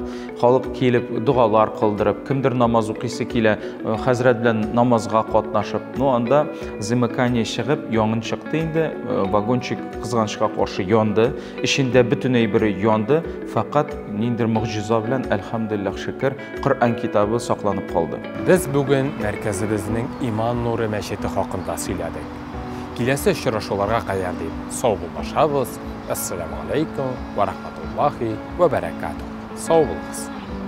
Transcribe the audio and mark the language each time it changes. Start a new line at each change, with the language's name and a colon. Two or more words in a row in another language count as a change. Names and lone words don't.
Tatar: Халык килеп, дугалар кылдырып, кемдер намаз укыйсы килә, хәзрәт белән намазга катнашып, анда замыкание чыгып, янгын чыкты инде, вагончик кызганычка каршы янды, эчендә бөтен әйбере янды, фақат ниндер мугҗиза белән, әлхәмдүлилләх шөкер, Коръән китабы сакланып калды. Без бүген мәркәзебезнең Иман нуры мәчете хакында сөйләдек. Киләсе очрашуларга кадәр дип сау булышабыз.
Arabic: السلام عليكم ورحمة الله وبركاته.
Tatar: Сау булыгыз.